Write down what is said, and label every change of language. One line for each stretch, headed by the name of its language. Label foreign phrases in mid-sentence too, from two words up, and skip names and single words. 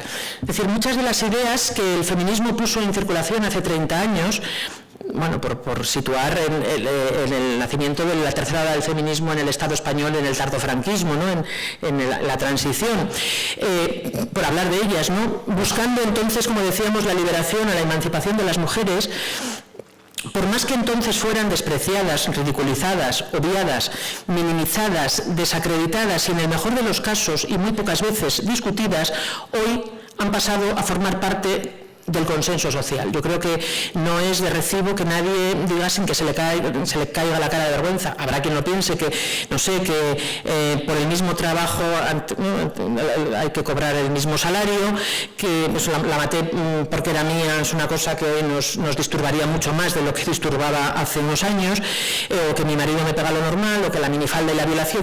Spanish: Es decir, muchas de las ideas que el feminismo puso en circulación hace 30 años, bueno, por situar en el nacimiento de la tercera ola del feminismo en el Estado español, en el tardofranquismo, ¿no? en la transición, por hablar de ellas, ¿no? Buscando entonces, como decíamos, la liberación, a la emancipación de las mujeres. Por más que entonces fueran despreciadas, ridiculizadas, obviadas, minimizadas, desacreditadas y en el mejor de los casos y muy pocas veces discutidas, hoy han pasado a formar parte del consenso social. Yo creo que no es de recibo que nadie diga sin que se le caiga la cara de vergüenza. Habrá quien lo piense, que no sé, que por el mismo trabajo hay que cobrar el mismo salario, que pues, la maté porque era mía, es una cosa que hoy nos disturbaría mucho más de lo que disturbaba hace unos años, o que mi marido me pega lo normal, o que la minifalda y la violación.